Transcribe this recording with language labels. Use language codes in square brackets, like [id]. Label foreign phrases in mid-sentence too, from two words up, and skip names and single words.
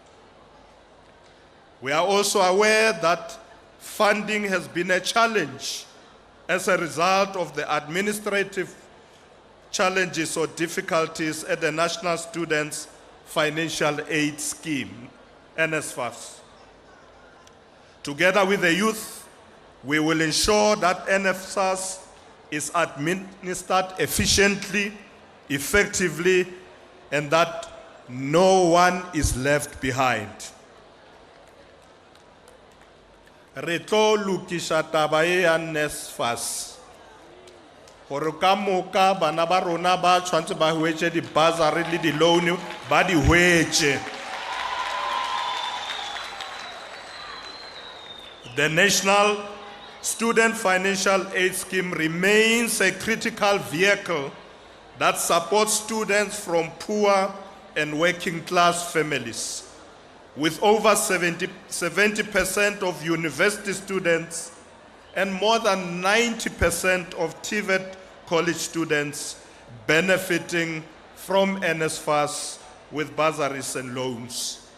[en] We are also aware that funding has been a challenge as a result of the administrative challenges or difficulties at the National Students Financial Aid Scheme, NSFAS. Together with the youth, we will ensure that NSFAS is administered efficiently, effectively, and that no one is left behind. [nso] Re tlo lokisha taba e ya NSFAS gore ka moka bana ba rona ba tshwantse ba hwetse di-bursary le di-loan ba di hwetse. [en] The National Student Financial Aid Scheme remains a critical vehicle that supports students from poor and working class families, with over 70% of university students and more than 90% of TVET college students benefiting from NSFAS with bursaries and loans.